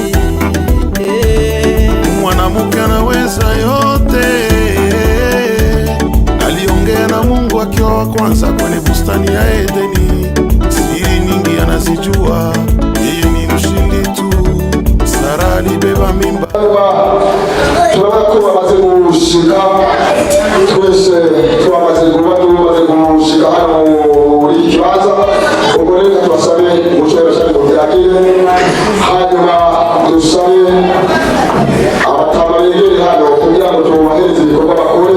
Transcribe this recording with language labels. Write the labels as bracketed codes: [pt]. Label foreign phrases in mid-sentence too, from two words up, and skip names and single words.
[sw] Mwanamke anaweza yote. Aliongea na Mungu akiwa wa kwanza kwenye bustani ya Edeni. Siri nyingi anazijua, yeye ni mshindi tu. Sara alibeba mimba. [rn] Turabona ko bamaze gushika, twese twamaze gushika hano muri iki kibanza. Ubwo rero tubasabe gushobora cyane kubyakire, hanyuma dusabe abatamarengere hano kugira ngo tubahereze ibikorwa bakore.